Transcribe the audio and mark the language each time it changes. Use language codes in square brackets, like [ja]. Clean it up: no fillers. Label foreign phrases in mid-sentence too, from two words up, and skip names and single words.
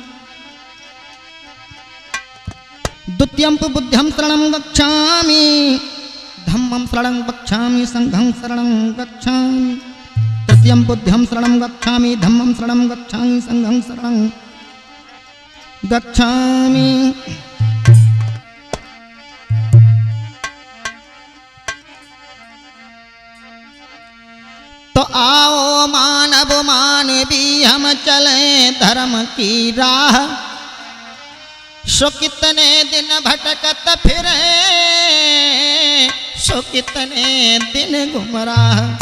[pi] द्वितीयं तु बुद्ध्यं शरणं गच्छामि, धम्मं शरणं गच्छामि, संघं शरणं गच्छामि। तृतीयं बुद्ध्यं शरणं गच्छामि, धम्मं शरणं गच्छामि, संघं शरणं गच्छामि। [hi] तो आओ मानव मानवी हम चले धर्म की राह। सो कितने दिन भटकत फिरे, सो कितने दिन गुमराह।